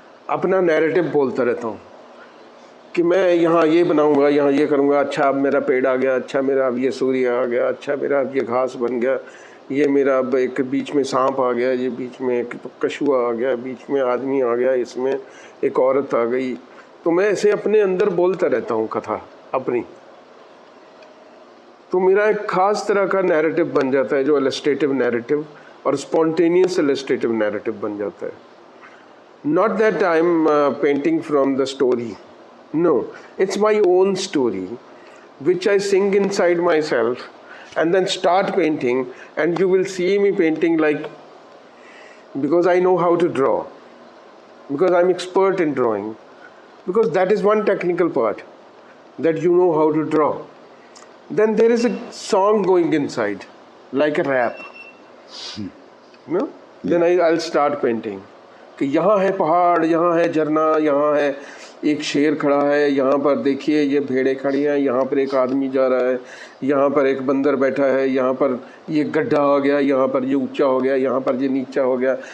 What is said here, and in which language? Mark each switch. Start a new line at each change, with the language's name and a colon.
Hindi: अपना नैरेटिव बोलता रहता हूँ कि मैं यहाँ ये बनाऊँगा, यहाँ ये करूँगा, अच्छा अब मेरा पेड़ आ गया, अच्छा मेरा अब ये सूर्य आ गया, अच्छा मेरा अब ये घास बन गया, ये मेरा अब एक बीच में सांप आ गया, ये बीच में एक कछुआ आ गया, बीच में आदमी आ गया, इसमें एक औरत आ गई। तो मैं ऐसे अपने अंदर बोलता रहता हूँ कथा अपनी। तो मेरा एक खास तरह का नैरेटिव बन जाता है जो इलस्ट्रेटिव नैरेटिव और स्पॉन्टेनियस इलस्ट्रेटिव नैरेटिव बन जाता है।
English: Not that I am painting from the story, no, it's my own story which I sing inside myself and then start painting, and you will see me painting like, because I know how to draw, because I'm expert in drawing, because that is one technical part, that you know how to draw. Then there is a song going inside like a rap, no? Then I'll start painting
Hindi: कि यहाँ है पहाड़, यहाँ है झरना, यहाँ है एक शेर खड़ा है, यहाँ पर देखिए ये भेड़ें खड़ी हैं, यहाँ पर एक आदमी जा रहा है, यहाँ पर एक बंदर बैठा है, यहाँ पर ये गड्ढा हो गया, यहाँ पर ये ऊंचा हो गया, यहाँ पर ये नीचा हो गया।